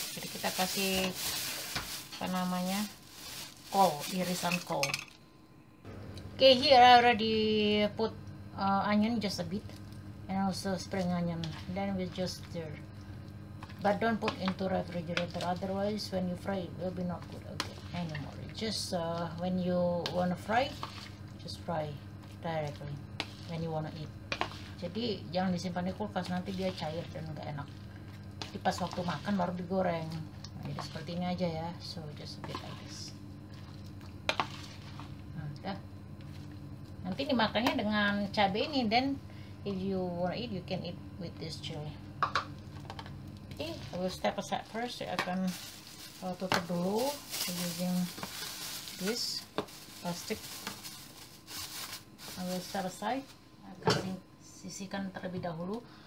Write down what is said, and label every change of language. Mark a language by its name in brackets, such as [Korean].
[Indonesian] Jadi kita kasih apa namanya, kol, irisan kol. [English] Okay, here I already put onion just a bit and also spring onion. Then we just stir, but don't put into refrigerator, otherwise when you fry it will be not good anymore. Just when you wanna fry, just fry directly when you wanna eat. [Indonesian] Jadi jangan disimpan di kulkas, nanti dia cair dan nggak enak. Jadi pas waktu makan baru digoreng. Nah, jadi seperti ini aja ya. [English] So just a bit like this. [Indonesian] Nah, udah. Nanti dimakannya dengan cabai ini. [English] Then if you wanna eat, you can eat with this chili. Okay, I will step aside first. [Indonesian] Saya akan tutup dulu [English] using this plastic. I will step aside. [Indonesian] Akan sisihkan terlebih dahulu.